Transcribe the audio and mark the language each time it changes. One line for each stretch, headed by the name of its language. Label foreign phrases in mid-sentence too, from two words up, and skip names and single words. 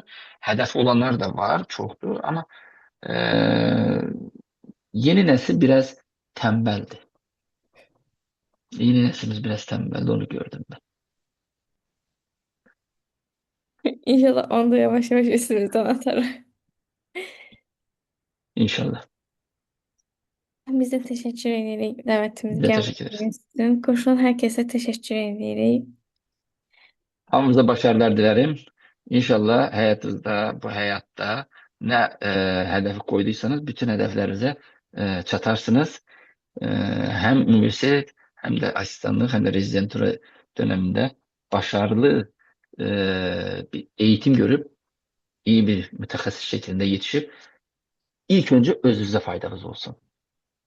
Turkish: Hedef olanlar da var, çoktu ama yeni nesil biraz tembeldi. Yeni neslimiz biraz tembeldi, onu gördüm ben. inşallah onu da yavaş yavaş üstünüzden atarım. İnşallah.
Azerbaijani: Biz də təşəkkür edirik dəvətimizi
Turkish: Biz de
Azerbaijani: qəbul
Turkish: teşekkür ederiz.
Azerbaijani: etdiyiniz üçün. Qoşulan hər kəsə təşəkkür edirik.
Turkish: Hamımıza başarılar dilerim. İnşallah hayatınızda, bu hayatta ne hedefi koyduysanız bütün hedeflerinize çatarsınız. Hem üniversite hem de asistanlık hem de rezidentura döneminde başarılı bir eğitim görüp iyi bir mütehassıs şeklinde yetişip ilk önce özünüze faydanız olsun.